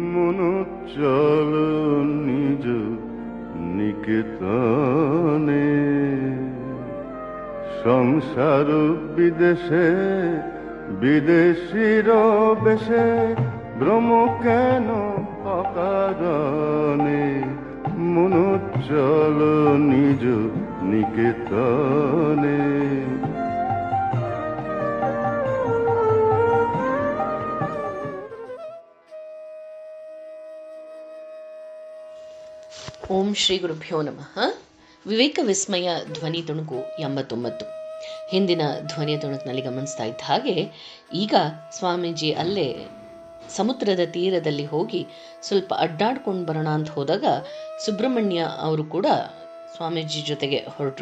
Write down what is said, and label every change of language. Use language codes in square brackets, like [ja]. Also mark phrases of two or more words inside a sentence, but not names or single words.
[bn] মনো চল নিজ নিকেতনে, সংসার বিদেশে বিদেশির বেশে, ভ্রম কেন অকারণে, মনো চল নিজ নিকেতনে। [kn] ಓಂ ಶ್ರೀ ಗುರುಭ್ಯೋ ನಮಃ. ವಿವೇಕ ವಿಸ್ಮಯ ಧ್ವನಿ ತುಣುಕು 89. ಹಿಂದಿನ ಧ್ವನಿಯ ತುಣುಕಿನಲ್ಲಿ ಗಮನಿಸ್ತಾ ಇದ್ದ ಹಾಗೆ ಈಗ ಸ್ವಾಮೀಜಿ ಅಲ್ಲೇ ಸಮುದ್ರದ ತೀರದಲ್ಲಿ ಹೋಗಿ ಸ್ವಲ್ಪ ಅಡ್ಡಾಡ್ಕೊಂಡು ಬರೋಣ ಅಂತ ಹೋದಾಗ ಸುಬ್ರಹ್ಮಣ್ಯ ಅವರು ಕೂಡ ಸ್ವಾಮೀಜಿ ಜೊತೆಗೆ ಹೊರಟರು.